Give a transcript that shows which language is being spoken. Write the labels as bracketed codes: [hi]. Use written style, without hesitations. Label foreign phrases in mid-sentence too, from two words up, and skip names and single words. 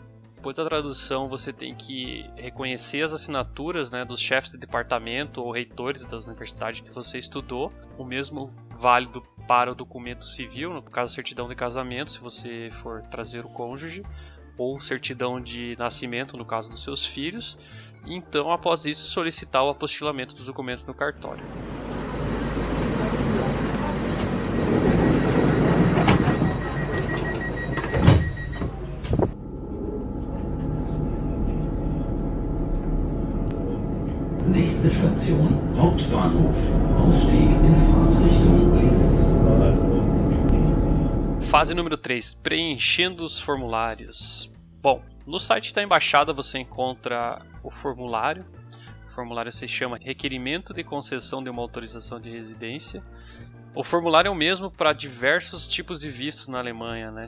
[pt] Depois da tradução, você tem que reconhecer as assinaturas, né, dos chefes de departamento ou reitores das universidades que você estudou. O mesmo válido para o documento civil, no caso certidão de casamento, se você for trazer o cônjuge, ou certidão de nascimento, no caso dos seus filhos. E então, após isso, solicitar o apostilamento dos documentos no cartório. [de] Nächste Station, Hauptbahnhof. Ausstieg in Fahrtrichtung links. [pt] Fase número 3, preenchendo os formulários. Bom, no site da embaixada você encontra o formulário. O formulário se chama Requerimento de Concessão de uma Autorização de Residência. O formulário é o mesmo para diversos tipos de vistos na Alemanha, né?